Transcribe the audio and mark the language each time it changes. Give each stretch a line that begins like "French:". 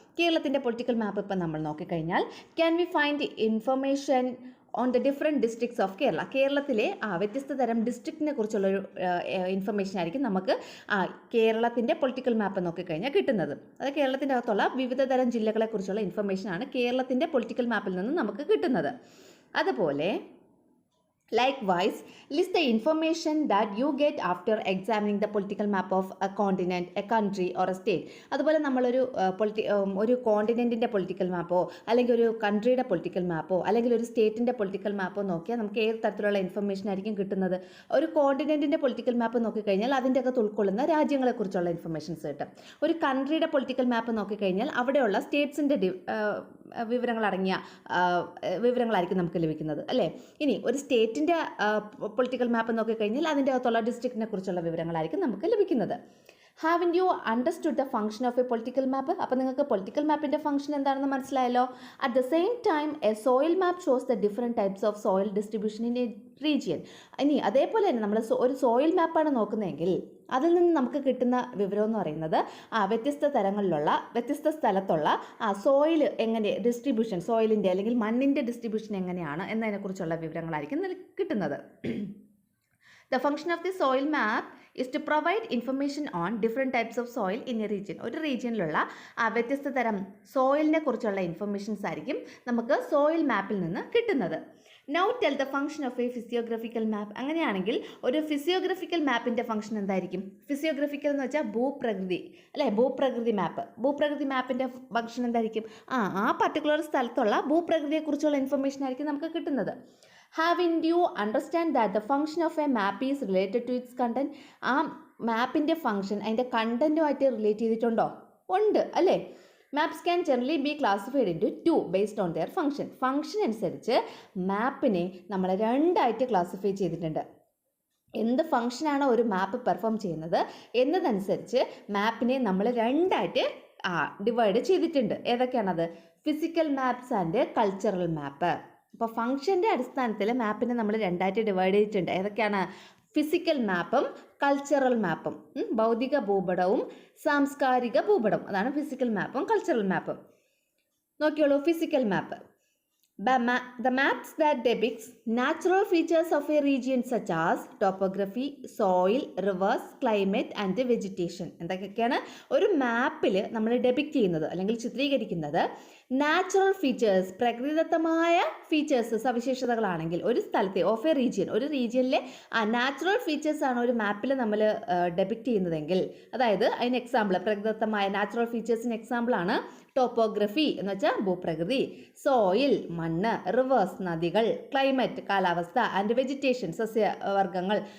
Malayalam: കേരളത്തിൻ്റെ പൊളിറ്റിക്കൽ മാപ്പ് ഇപ്പം നമ്മൾ നോക്കിക്കഴിഞ്ഞാൽ
English: Can we find information on the different districts of Kerala.
Malayalam: കേരളത്തിലെ വ്യത്യസ്ത തരം ഡിസ്ട്രിക്റ്റിനെ കുറിച്ചുള്ളൊരു ഇൻഫർമേഷൻ ആയിരിക്കും നമുക്ക് കേരളത്തിൻ്റെ പൊളിറ്റിക്കൽ മാപ്പ് നോക്കിക്കഴിഞ്ഞാൽ കിട്ടുന്നത്. അത് കേരളത്തിൻ്റെ അകത്തുള്ള വിവിധ തരം ജില്ലകളെക്കുറിച്ചുള്ള ഇൻഫർമേഷനാണ് കേരളത്തിൻ്റെ പൊളിറ്റിക്കൽ മാപ്പിൽ നിന്ന് നമുക്ക് കിട്ടുന്നത്.
English: അതുപോലെ likewise list the information that you get after examining the political map of a continent, a country or a state.
Malayalam: അതുപോലെ നമ്മളൊരു ഒരു കോണ്ടിനെൻറ്റിൻ്റെ പൊളിറ്റിക്കൽ മാപ്പോ അല്ലെങ്കിൽ ഒരു കൺട്രിയുടെ പൊളിറ്റിക്കൽ മാപ്പോ അല്ലെങ്കിൽ ഒരു സ്റ്റേറ്റിൻ്റെ പൊളിറ്റിക്കൽ മാപ്പോ നോക്കിയാൽ നമുക്ക് ഏത് തരത്തിലുള്ള ഇൻഫർമേഷൻ ആയിരിക്കും കിട്ടുന്നത്? ഒരു കോണ്ടിനെൻറ്റിൻ്റെ പൊളിറ്റിക്കൽ മാപ്പ് നോക്കിക്കഴിഞ്ഞാൽ അതിൻ്റെ അകത്ത് ഉൾക്കൊള്ളുന്ന രാജ്യങ്ങളെക്കുറിച്ചുള്ള ഇൻഫർമേഷൻസ് കിട്ടും. ഒരു കൺട്രിയുടെ പൊളിറ്റിക്കൽ മാപ്പ് നോക്കിക്കഴിഞ്ഞാൽ അവിടെയുള്ള സ്റ്റേറ്റ്സിൻ്റെ വിവരങ്ങളായിരിക്കും നമുക്ക് ലഭിക്കുന്നത്, അല്ലേ? ഇനി ഒരു സ്റ്റേറ്റിൻ്റെ പൊളിറ്റിക്കൽ മാപ്പ് നോക്കിക്കഴിഞ്ഞാൽ അതിൻ്റെ അകത്തുള്ള ഡിസ്ട്രിക്റ്റിനെ കുറിച്ചുള്ള വിവരങ്ങളായിരിക്കും നമുക്ക് ലഭിക്കുന്നത്.
English: Having you understood the function of a political map?
Malayalam: അപ്പോൾ നിങ്ങൾക്ക് പൊളിറ്റിക്കൽ മാപ്പിൻ്റെ ഫംഗ്ഷൻ എന്താണെന്ന് മനസ്സിലായല്ലോ.
English: At the same time a soil map shows the different types of soil distribution in a region.
Malayalam: ഇനി അതേപോലെ തന്നെ നമ്മൾ ഒരു സോയിൽ മാപ്പാണ് നോക്കുന്നതെങ്കിൽ അതിൽ നിന്ന് നമുക്ക് കിട്ടുന്ന വിവരം എന്ന് പറയുന്നത് വ്യത്യസ്ത തരങ്ങളിലുള്ള വ്യത്യസ്ത സ്ഥലത്തുള്ള സോയിൽ എങ്ങനെ ഡിസ്ട്രിബ്യൂഷൻ, സോയിലിൻ്റെ അല്ലെങ്കിൽ മണ്ണിൻ്റെ ഡിസ്ട്രിബ്യൂഷൻ എങ്ങനെയാണ് എന്നതിനെക്കുറിച്ചുള്ള വിവരങ്ങളായിരിക്കും കിട്ടുന്നത്.
English: The function of the soil map is to provide information on different types of soil in a region.
Malayalam: ഒരു റീജിയനിലുള്ള വ്യത്യസ്ത തരം സോയിലിനെ കുറിച്ചുള്ള ഇൻഫർമേഷൻസ് ആയിരിക്കും നമുക്ക് സോയിൽ മാപ്പിൽ നിന്ന് കിട്ടുന്നത്.
English: Now tell the function of a physiographical map.
Malayalam: അങ്ങനെയാണെങ്കിൽ ഒരു ഫിസിയോഗ്രഫിക്കൽ മാപ്പിൻ്റെ ഫംഗ്ഷൻ എന്തായിരിക്കും? ഫിസിയോഗ്രഫിക്കൽ എന്ന് വെച്ചാൽ ഭൂപ്രകൃതി, അല്ലേ? ഭൂപ്രകൃതി മാപ്പ്. ഭൂപ്രകൃതി മാപ്പിൻ്റെ ഫംഗ്ഷൻ എന്തായിരിക്കും? ആ പർട്ടിക്കുലർ സ്ഥലത്തുള്ള ഭൂപ്രകൃതിയെക്കുറിച്ചുള്ള ഇൻഫർമേഷൻ ആയിരിക്കും നമുക്ക് കിട്ടുന്നത്.
English: Haven't you understand that the function of a map is related to its content?
Malayalam: ആ മാപ്പിൻ്റെ ഫംഗ്ഷൻ അതിൻ്റെ കണ്ടൻറ്റുമായിട്ട് റിലേറ്റ് ചെയ്തിട്ടുണ്ടോ? ഉണ്ട്, അല്ലേ?
English: Maps can generally be classified in two based on their function.
Malayalam: Function അനുസരിച്ച് മാപ്പിനെ നമ്മൾ രണ്ടായിട്ട് ക്ലാസിഫൈ ചെയ്തിട്ടുണ്ട്. എന്ത് ഫംഗ്ഷനാണോ ഒരു മാപ്പ് പെർഫോം ചെയ്യുന്നത് എന്നതനുസരിച്ച് മാപ്പിനെ നമ്മൾ രണ്ടായിട്ട് ഡിവൈഡ് ചെയ്തിട്ടുണ്ട്. ഏതൊക്കെയാണത്?
English: Physical maps and cultural map.
Malayalam: അപ്പോൾ ഫംഗ്ഷൻ്റെ അടിസ്ഥാനത്തിൽ മാപ്പിനെ നമ്മൾ രണ്ടായിട്ട് ഡിവൈഡ് ചെയ്തിട്ടുണ്ട്. ഏതൊക്കെയാണ്? Physical മാപ്പും cultural മാപ്പും. ഭൗതിക ഭൂപടവും സാംസ്കാരിക ഭൂപടം, അതാണ് physical മാപ്പും cultural മാപ്പും. നോക്കിയോളൂ, physical map.
English: The maps that depicts natural features of a region such as topography, soil, rivers, climate and vegetation.
Malayalam: എന്തൊക്കെയാണ് ഒരു മാപ്പിൽ നമ്മൾ ഡെപിക്റ്റ് ചെയ്യുന്നത് അല്ലെങ്കിൽ ചിത്രീകരിക്കുന്നത്? നാച്ചുറൽ ഫീച്ചേഴ്സ്, പ്രകൃതിദത്തമായ ഫീച്ചേഴ്സ്, സവിശേഷതകളാണെങ്കിൽ ഒരു സ്ഥലത്തെ
English: of a region,
Malayalam: ഒരു റീജിയനിലെ നാച്ചുറൽ ഫീച്ചേഴ്സ് ആണ് ഒരു മാപ്പിൽ നമ്മൾ ഡെപിക്റ്റ് ചെയ്യുന്നതെങ്കിൽ, അതായത് അതിന് എക്സാമ്പിൾ പ്രകൃതിദത്തമായ നാച്ചുറൽ ഫീച്ചേഴ്സിന് എക്സാമ്പിളാണ് ടോപ്പോഗ്രഫി എന്ന് വെച്ചാൽ ഭൂപ്രകൃതി, സോയിൽ മണ്ണ്, റിവേഴ്സ് നദികൾ, ക്ലൈമറ്റ് കാലാവസ്ഥ, ആൻഡ് വെജിറ്റേഷൻ സസ്യവർഗ്ഗങ്ങൾ.